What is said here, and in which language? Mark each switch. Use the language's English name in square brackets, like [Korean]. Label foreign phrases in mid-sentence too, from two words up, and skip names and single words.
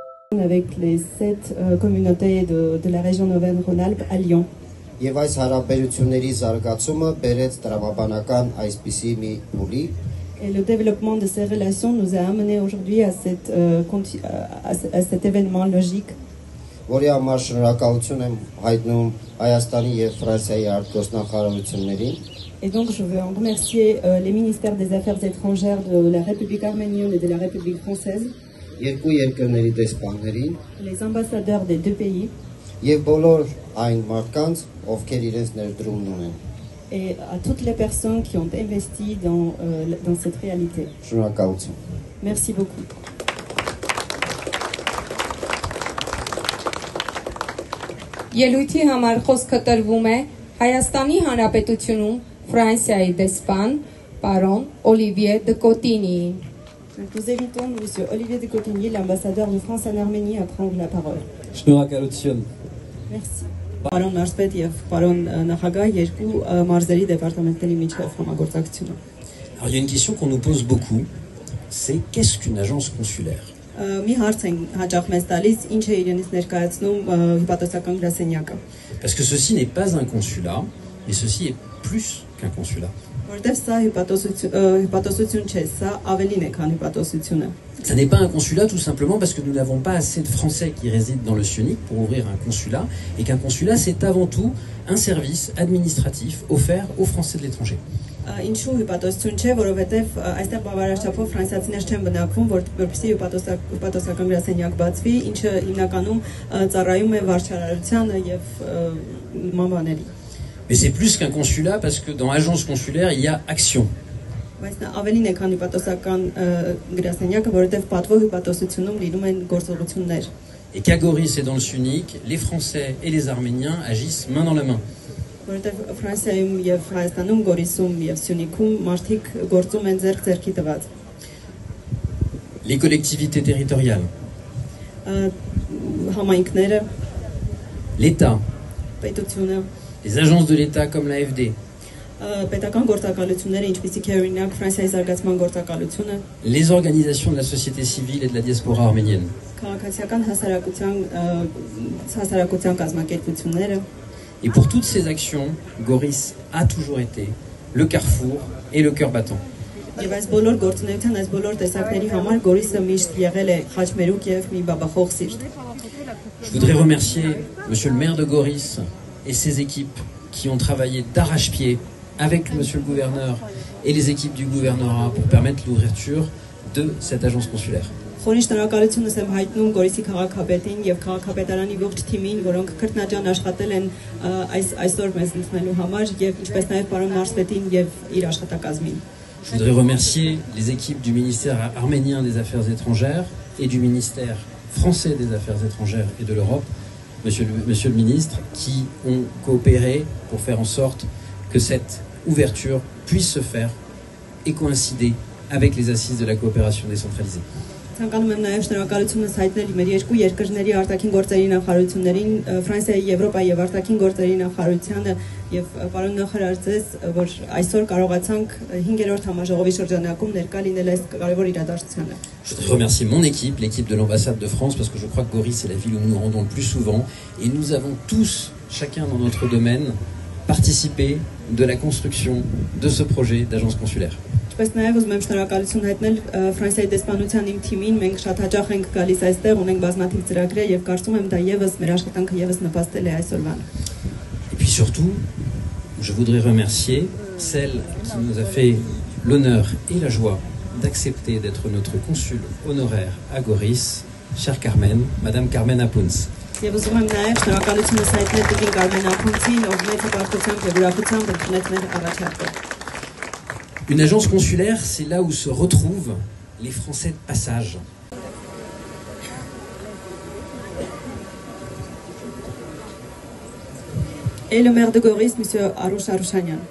[French] Avec les 7 communautés de la région Auvergne-Rhône-Alpes à Lyon. [Armenian] Եվ այս հարաբերությունների զարգացումը բերեց տրամաբանական այսպիսի մի փուլի [French] Et le développement de ces relations nous a amené aujourd'hui à cet événement logique. [Armenian] Որի համար շնորհակալություն եմ հայտնում Հայաստանի եւ Ֆրանսիայի արտգործնախարարություններին. [French] Et donc je veux en remercier les ministères des Affaires étrangères de la République arménienne et de la République française. [Armenian] Երկու երկրների դեսպաններին [French] Les ambassadeurs des deux pays. [Armenian] Եվ բոլոր այն մարդկանց, ովքեր իրենց ներդրումն ունեն. [French] Et à toutes les personnes qui ont investi dans cette réalité. [Armenian] Շնորհակալություն. [French] Merci beaucoup. [Armenian] Ելույթի համար խոսքը տրվում է Հայաստանի Հանրապետությունում Ֆրանսիայի դեսպան պարոն Օլիվիե դե Կոտինիին. [French] Nous invitons M. Olivier de Cotigny, l'ambassadeur de France en Arménie, à prendre la parole. [Armenian] Շնորհակալություն. [French] Merci. [Armenian] Պարոն Մարզպետ եւ պարոն նախագահ, երկու մարզերի դեպարտամենտների միջև համագործակցությունը. [French] Alors il y a une question qu'on nous pose beaucoup, c'est qu'est-ce qu'une agence consulaire? [Armenian] Մի հարց են հաճախ մեզ տալիս, ինչ է իրենից ներկայացնում հիպատոսական գրասենյակը։ [French] Parce que ceci n'est pas un consulat, mais ceci est plus qu'un consulat. [Armenian] Որտեվ սա հիպատոսություն չէ, սա ավելին է, քան հիպատոսությունը։ [French] Ça n'est pas un consulat tout simplement parce que nous n'avons pas assez de Français qui résident dans le Sionic pour ouvrir un consulat, et qu'un consulat c'est avant tout un service administratif offert aux Français de l'étranger. [Armenian] Ինչու հիպատոսություն չէ, որովհետև այստեղ բավարար չափով ֆրանսիացիներ չեն բնակվում, որպեսզի հիպատոսական գրասենյակ բացվի, ինչը հիմնականում ծառայում է վարչարարությանը եւ մամաների։ [French] Mais c'est plus qu'un consulat parce que dans agence consulaire il y a action. [Armenian] Բայց նա ավելին է, քան հիպատոսական գրասենյակը, որովհետև պատվո հիպատոսությունում լինում են գործողություններ։ [French] Et qu'à Goris et dans le Sionic, les Français et les Arméniens agissent main dans la main. [Armenian] Որովհետև Ֆրանսիայում եւ Հայաստանում, Գորիսում եւ Սյունիքում մարդիկ գործում են ձեռք-ձեռքի տված։ [French] Les collectivités territoriales, [Armenian] Համայնքները, [French] l'État, [Armenian] պետությունը, [French] les agences de l'État comme l'AFD, [Armenian] պետական գործակալությունները, ինչպիսիք է օրինակ Ֆրանսիայի զարգացման գործակալությունը, [French] les organisations de la société civile et de la diaspora arménienne. [Armenian] Քաղաքացիական հասարակության կազմակերպությունները։ [French] Et pour toutes ces actions, Goris a toujours été le carrefour et le cœur battant. [Armenian] Եվ այս բոլոր գործունեության, այս բոլոր տեսակների համար Գորիսը միշտ եղել է խաչմերուկ եւ մի բաբախող սիրտ։ [French] Je voudrais remercier monsieur le maire de Goris et ses équipes qui ont travaillé d'arrache-pied avec monsieur le gouverneur et les équipes du gouvernorat pour permettre l'ouverture de cette agence consulaire. [Armenian] Խորին շնորհակալությունս եմ հայտնում Գորիսի քաղաքապետին եւ քաղաքապետարանի ողջ թիմին, որոնք քրտնաջան աշխատել են այսօր մեզ ընդունելու համար եւ ինչպես նաեւ պարոն Մարզպետին եւ իր աշխատակազմին։ [French] Je voudrais remercier les équipes du ministère arménien des Affaires étrangères et du ministère français des Affaires étrangères et de l'Europe, monsieur le ministre, qui ont coopéré pour faire en sorte que cette ouverture puisse se faire et coïncider avec les assises de la coopération décentralisée. [Armenian] Ցանկանում եմ նաև շնորհակալությունս հայտնել մեր երկու երկրների արտաքին գործերի նախարարություններին, Ֆրանսիայի, Եվրոպայի եւ արտաքին գործերի նախարարությանը եւ պարոն նախարար ձեզ, որ այսօր կարողացանք 5-րդ համաժողովի շրջանակում ներկա լինել այս կարևոր իրադարձությանը։ [French] Je voudrais remercier mon équipe, l'équipe de l'ambassade de France, parce que je crois que Goris c'est la ville où nous nous rendons le plus souvent, et nous avons tous, chacun dans notre domaine, participé de la construction de ce projet d'agence consulaire. [Armenian] Ինչպես նաև ուզում եմ շնորհակալություն հայտնել Ֆրանսիայի դեսպանության իմ թիմին, մենք շատ հաճախ ենք գալիս այստեղ, ունենք բազմաթիվ ծրագրեր եւ կարծում եմ դա եւս մեր աշխատանքը եւս նպաստել է այսօրվան։ [French] Et puis surtout, je voudrais remercier celle qui nous a fait l'honneur et la joie d'accepter d'être notre consul honoraire à Goris, chère Carmen, Madame Carmen Apunz. [Armenian] Եվ ուզում եմ նաև շնորհակալությունս հայտնել Տիկին Կարմեն Ափունցին, ով մեծ հպարտությամբ եւ ուրախությամբ ընդունեց մեր առաջարկը։ [French] Une agence consulaire, c'est là où se retrouvent les Français de passage. Et le maire de Goris, M. Aroush Aroushanian.